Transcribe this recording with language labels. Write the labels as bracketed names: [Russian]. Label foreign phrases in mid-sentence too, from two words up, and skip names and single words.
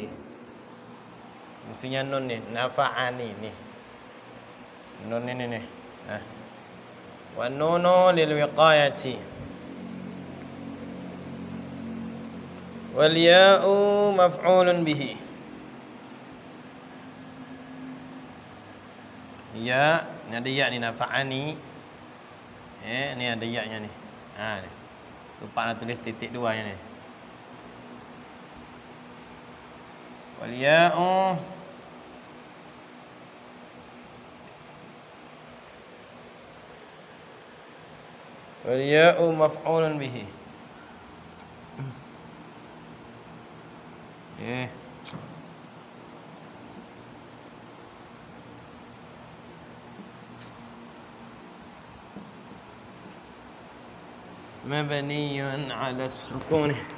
[Banjar] Mestinya nun ni nafa'ani ni. Nun ini nih. [Arabic] والنون للوقاية. والياء مفعول به. [Banjar] Ya, ini ada ya ni nafa'ani. Ni ada ya-nya ni. Ni. Lupa nak tulis titik 2-nya ni. [Arabic] والياء مفعول به. مبني على السكون